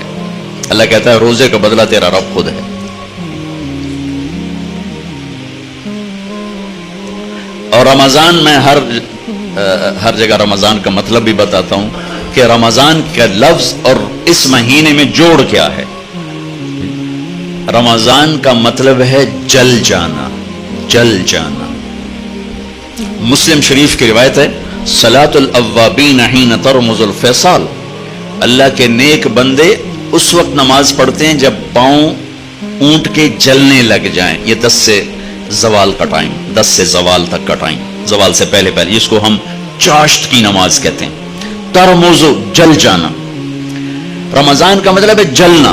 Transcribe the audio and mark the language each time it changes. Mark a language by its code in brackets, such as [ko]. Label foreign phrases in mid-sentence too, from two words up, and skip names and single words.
[ur] اللہ کہتا ہے روزے کا بدلہ تیرا رب خود ہے. اور رمضان میں ہر جگہ رمضان کا مطلب بھی بتاتا ہوں کہ رمضان کا لفظ اور اس مہینے میں جوڑ کیا ہے. رمضان کا مطلب ہے جل جانا، جل جانا. مسلم شریف کی روایت ہے، [ar] صلاۃ الاوابین حین ترمز الفصال، [ur] اللہ کے نیک بندے اس وقت نماز پڑھتے ہیں جب پاؤں اونٹ کے جلنے لگ جائیں. یہ 10 سے زوال کا ٹائم، 10 سے زوال تک کا ٹائم، زوال سے پہلے پہلے، اس کو ہم چاشت کی نماز کہتے ہیں. ترمزو، جل جانا. رمضان کا مطلب ہے جلنا.